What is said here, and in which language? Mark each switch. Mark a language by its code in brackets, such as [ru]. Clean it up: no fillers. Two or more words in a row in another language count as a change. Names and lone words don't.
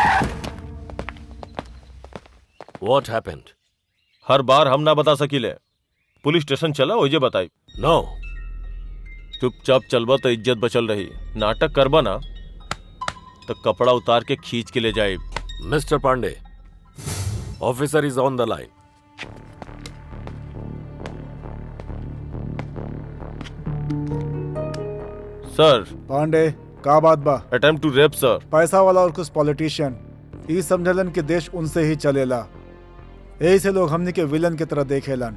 [en] What happened? [bho] हर बार हम ना बता सकीले। [en] police station [bho] चला ओजे बताई। [en] No. [bho] चुपचाप चलबा तो इज्जत बचल रही। नाटक करबा ना तो कपड़ा उतार के खींच के ले जाए। [en] Mr. Pandey, officer is on the line. सर [bho] पांडे का बात बा? [en] Attempt to rape sir. [bho] पैसा वाला और कुछ पॉलिटिशियन ई समझलन कि देश उनसे ही चलेला, यही से लोग हमनी के विलन की तरह देखेलन।